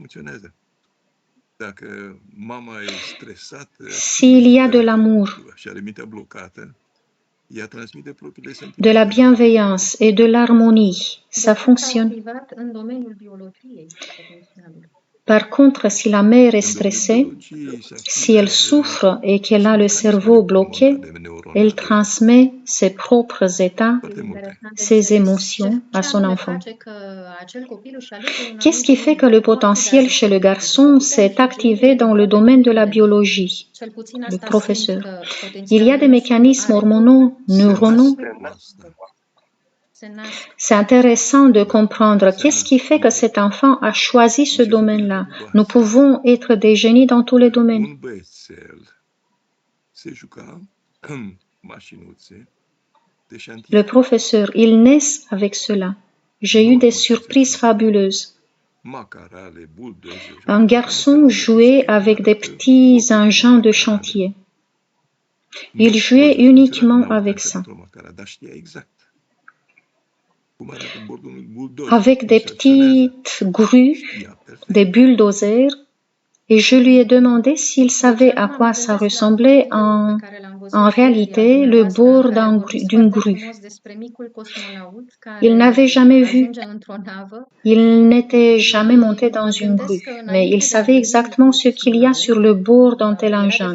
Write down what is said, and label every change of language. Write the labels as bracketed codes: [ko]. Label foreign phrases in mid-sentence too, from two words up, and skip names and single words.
[fr] S'il y a de l'amour, de la bienveillance et de l'harmonie, ça fonctionne. Par contre, si la mère est stressée, si elle souffre et qu'elle a le cerveau bloqué, elle transmet ses propres états, [ro] Foarte multe. Interesant de [fr] ses [ro] înțeles. [fr] émotions à [ro] Ce [fr] son [ro] anume [fr] enfant. [ro] face că acel copil își alege un [fr] Qu'est-ce [ro] anumit [fr] qui fait que [ro] domeniu? [fr] le [ro] Cum [fr] potentiel [ro] activează [fr] chez le [ro] cercul? Pentru că [fr] garçon [ro] putem [fr] s'est [ro] sugeri [fr] activé dans le [ro] poate [fr] domaine de la [ro] multe. [fr] biologie? [ro] Cel puțin [fr] Le [ro] asta simt [fr] professeur. [ro] că [fr] Il y a [ro] potențialul [fr] des [ro] nostru [fr] mécanismes [ro] are. [fr] hormonaux, [ro] Se [fr] neuronaux. [ro] nasc cu asta. Se nasc. [fr] C'est intéressant de [ro] Da. [fr] comprendre [ro] Se [fr] qu'est-ce qui [ro] nasc. [fr] fait que cet enfant a choisi ce [ro] Ce să fie [fr] domaine-là. [ro] treaba [fr] Nous [ro] asta? [fr] pouvons être des génies dans tous les domaines. [ro] Un băiețel se juca în mașinuțe de [fr] Le [ro] șantier. [fr] professeur, ils naissent avec cela. J'ai eu [ro] Nu [fr] des [ro] acum [fr] surprises fabuleuses. [ro] macarale, buldozere. [fr] Un garçon jouait avec des petits engins de chantier. Il jouait uniquement avec ça. [ro] Dar știa exact cum arată bordul unui buldozer, [fr] Avec [ro] cum [fr] des [ro] se acționează. [fr] petites grues, [ro] Știa perfect. [fr] des bulldozers, et je lui ai demandé s'il savait à quoi ça ressemblait en réalité le bord d'une grue. Il n'avait jamais vu. Il n'était jamais monté dans une grue, mais il savait exactement ce qu'il y a sur le bord d'un tel engin.